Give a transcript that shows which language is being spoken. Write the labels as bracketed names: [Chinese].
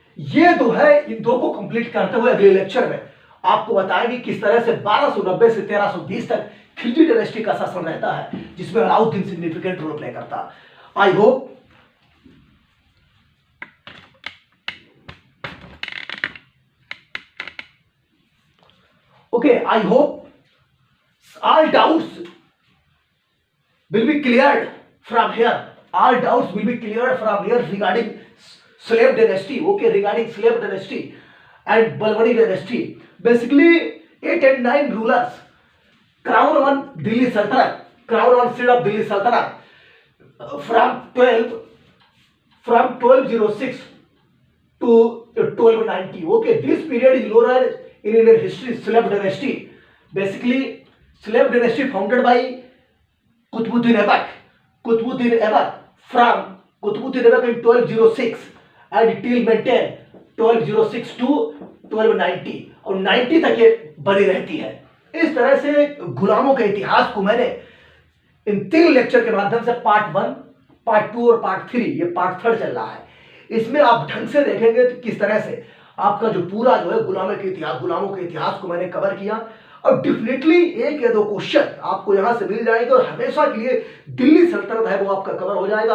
[Hindi] ये 2 है, इन 2 को कंप्लीट करते हुए अगले लेक्चर में आपको बताएंगे किस तरह से 1290 से 1320 तक खिलजी डायनेस्टी का शासन रहता है, जिसमें अलाउद्दीन सिग्निफिकेंट रोल प्ले करता है। [English] I hope I hope all doubts will be cleared from here. All doubts will be cleared from here regarding slave dynasty. Okay, regarding slave dynasty and Balwani dynasty. Basically, 8 and 9 rulers crown on Delhi Sultanate, crown on seat of Delhi Sultanate from 1206 to 1290. Okay, this period is known as in Indian history slave dynasty. Basically, slave dynasty founded by Qutbuddin Aibak. Qutbuddin Aibak from Qutbuddin Aibak in 1206 and till maintain 1206 to 1290 [Hindi] और 90 तक ये बनी रहती है। इस तरह से गुलामों के इतिहास को मैंने इन 3 लेक्चर के माध्यम से पार्ट 1, पार्ट 2 और पार्ट 3, ये पार्ट 3 चल रहा है। इसमें आप ढंग से देखेंगे तो किस तरह से आपका जो पूरा जो है गुलामों के इतिहास को मैंने कवर किया। और डेफिनेटली 1 या 2 क्वेश्चन आपको यहां से मिल जाएंगे और हमेशा के लिए दिल्ली सल्तनत है वो आपका कवर हो जाएगा।